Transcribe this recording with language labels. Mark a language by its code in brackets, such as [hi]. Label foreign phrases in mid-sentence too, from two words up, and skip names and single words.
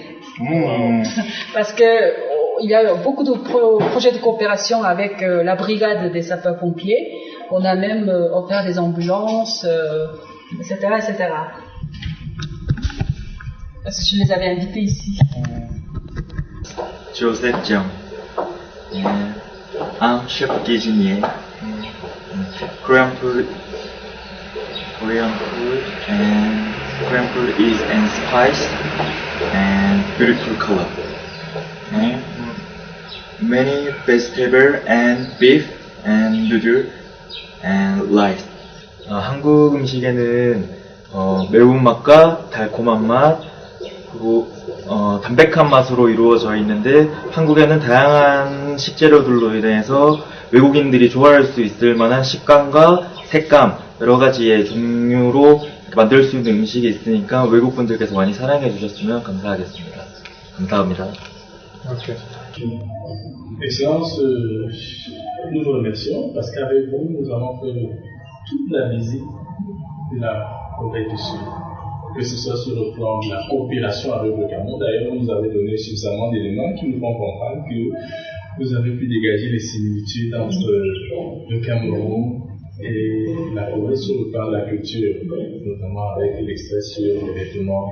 [fr] Parce que il y a beaucoup de projets de coopération avec la brigade des sapeurs-pompiers. On a même offert des ambulances, etc., etc. Parce que je les avais invités ici. [en] Joseph Jung. I'm [fr] chef cuisinier. [en] Korean food is and spice and beautiful color. Many vegetable and beef and noodle and rice. [ko] 한국 음식에는 매운맛과 달콤한 맛 그리고 담백한 맛으로 이루어져 있는데 한국에는 다양한 식재료들로 인해서 외국인들이 좋아할 수 있을 만한 식감과 색감 여러 가지의 종류로 만들 수 있는 음식이 있으니까 외국 분들께서 많이 사랑해 주셨으면 감사하겠습니다. 감사합니다. [fr] Excellence, nous vous remercions parce qu'avec vous, nous avons fait toute la visite de la Corée du Sud. Que ce soit sur le plan de la coopération avec le Cameroun. D'ailleurs, vous nous avez donné suffisamment d'éléments qui nous font comprendre que vous avez pu dégager les similitudes entre le Cameroun et la Corée sur le plan de la culture, notamment avec l'extrait sur les vêtements.